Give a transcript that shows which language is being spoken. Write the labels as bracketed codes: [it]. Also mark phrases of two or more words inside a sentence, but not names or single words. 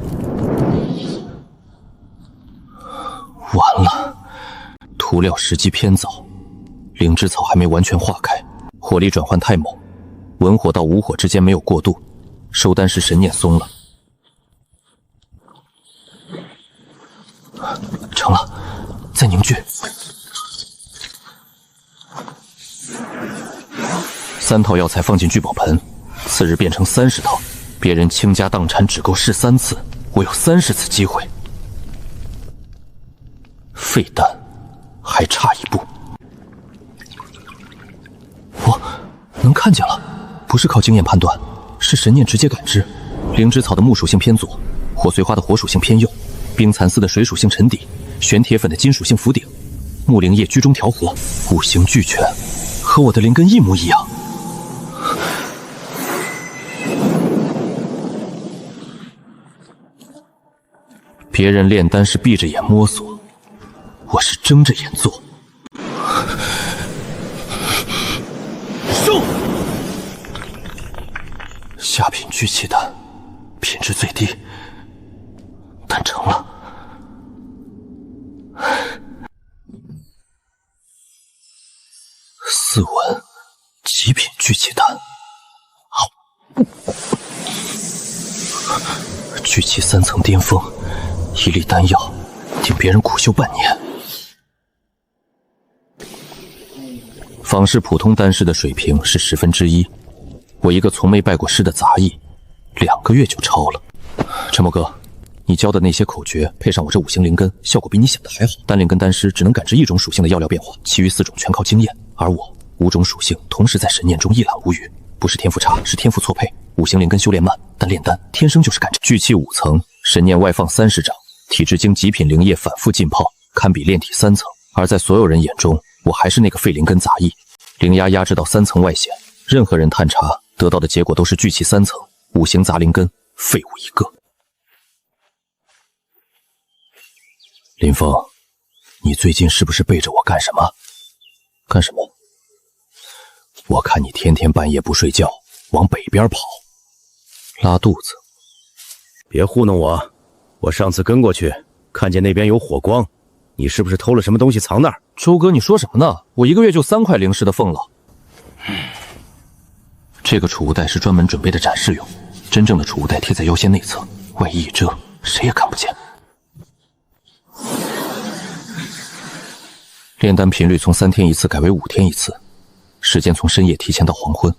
[zh] 完了，涂料时机偏早，灵芝草还没完全化开，火力转换太猛，文火到无火之间没有过渡，收丹时神念松了。成了，再凝聚。3套药材放进聚宝盆，次日变成30套。别人倾家荡產只夠試3次，我有30次機會。廢丹還差1步。我能看見了，不是靠經驗判斷，是神念直接感知。靈芝草的木屬性偏左，火髓花的火屬性偏右，冰蠶絲的水屬性沉底，玄鐵粉的金屬性浮頂，木靈葉居中調和，五行俱全，和我的靈根一模一樣。別人煉丹是閉着眼摸索，我是睜着眼做。下品聚气丹，品质最低，但成了。4文极品聚气丹，好，聚气3层巅峰，1粒丹药顶別人苦修半年。仿是普通丹師的水平是1/10，我一個從沒拜過師的雜役，2個月就超了。陳墨哥，你教的那些口訣配上我這5行靈根，效果比你想的還好。單靈根丹師只能感知1種屬性的藥料變化，其餘4種全靠經驗，而我5種屬性同時在神念中一覽無餘，不是天賦差，是天賦錯配。5行靈根修煉慢，但煉丹天生就是感知。聚氣5層，神念外放30丈，體質經極品靈液反覆浸泡，堪比煉體3層。而在所有人眼中，我還是那個廢靈根雜役。靈壓壓制到3層外顯，任何人探查得到的結果都是聚氣3層，5行雜靈根，廢物一個。林峰，你最近是不是背着我幹什麼？幹什麼？我看你天天半夜不睡覺，往北邊跑，拉肚子。別糊弄我，我上次跟過去，看見那邊有火光，你是不是偷了什麼東西藏那兒？周哥，你說什麼呢？我1個月就3塊靈石的俸了。這個儲物袋是專門準備的展示用，真正的儲物袋貼在腰線內側，外衣一遮，誰也看不見。煉丹頻率從3天1次改為5天1次，時間從深夜提前到黃昏。